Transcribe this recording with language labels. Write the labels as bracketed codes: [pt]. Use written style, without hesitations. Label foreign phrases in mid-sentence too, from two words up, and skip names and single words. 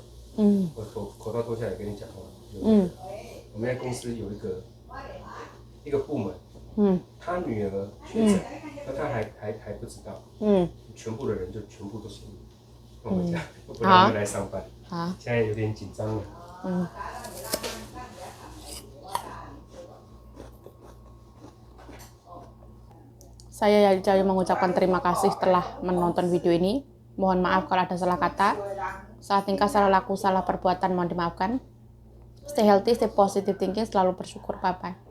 [zh] 我口罩脱下来跟你讲话。我们在公司有一个部门，他女儿确诊，那他还不知道，全部的人就全部都是跟我讲，不让他们来上班。现在有点紧张了。 [id] Saya Yali mengucapkan terima kasih telah menonton video ini. Mohon maaf kalau ada salah kata. Salah tingkah, salah laku, salah perbuatan mohon dimaafkan. [en] Stay healthy, stay positive thinking, [id] selalu bersyukur. Bye-bye.